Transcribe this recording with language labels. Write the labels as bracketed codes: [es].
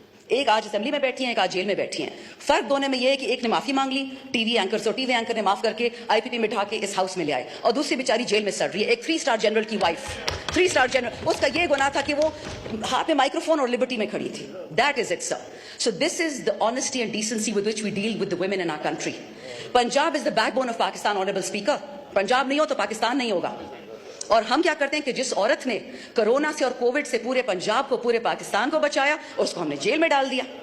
[ur] ایک آج اسمبلی میں بیٹھی ہیں, ایک آج جیل میں بیٹھی ہیں. فرق دونوں میں یہ ہے کہ ایک نے معافی مانگ لی, ٹی وی اینکر نے معاف کر کے آئی پی پی میں بٹھا کے اس ہاؤس میں لے آئے, اور دوسری بیچاری جیل میں سڑ رہی ہے. ایک 3 اسٹار جنرل کی وائف, 3 اسٹار جنرل, اس کا یہ گناہ تھا کہ وہ ہاتھ میں مائکروفون اور لبرٹی میں کھڑی تھی. [en] That is it, sir. So this is the honesty and decency with which we deal with the women in our country. Punjab is the backbone of Pakistan, honorable speaker. [ur] Punjab نہیں ہو تو پاکستان نہیں ہوگا. اور ہم کیا کرتے ہیں کہ جس عورت نے کرونا سے اور کووڈ سے پورے پنجاب کو, پورے پاکستان کو بچایا, اس کو ہم نے جیل میں ڈال دیا.